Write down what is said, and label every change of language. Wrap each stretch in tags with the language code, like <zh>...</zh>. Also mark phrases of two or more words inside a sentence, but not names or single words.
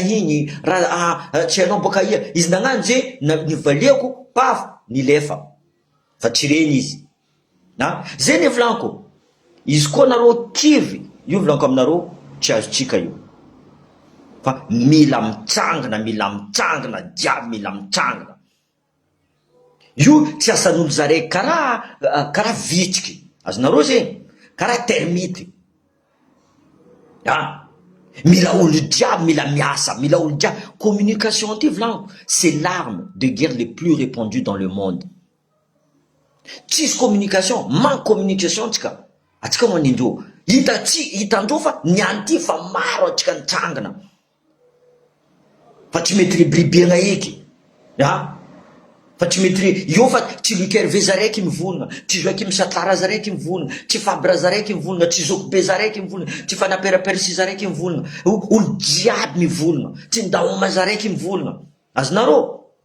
<mg>igny raha tsy hainao boka ia izy nagnano zay nivaliako paf nilefa fa tsy reny izy zay ny volaniko izy koa nareo kivy io volaniko aminareo tsy azotsika io fa mila mitsangana jiaby mila mitsangana io tsy asan'olo zaraiky karaha vitsiky azonareo zegny karaha termity mila olo jiaby mila miasa mila olo jiaby communication ty volaniko</mg> <fr>c'est l'arme de guerre les plus</fr> <mg>répandues</mg> <fr>dans le monde tsisy communication manque communication</fr> <mg>tsika atsika manindreo hitandreo fa niany ty fa maro atsika nitsangana fa tsy mety ribribiagna eky fa tsy mety io fa tsy lukerve zaraiky mivolagna</mg> <fr>tsy joakim satlara zaraiky mivolagna tsy fabra zaraiky mivolagna tsy zokobe zaraiky mivolagna tsy fanaperapersi zaraiky mivolagna olo jiaby mivolagna tsy ndaoma zaraiky mivolagna azonareo</fr>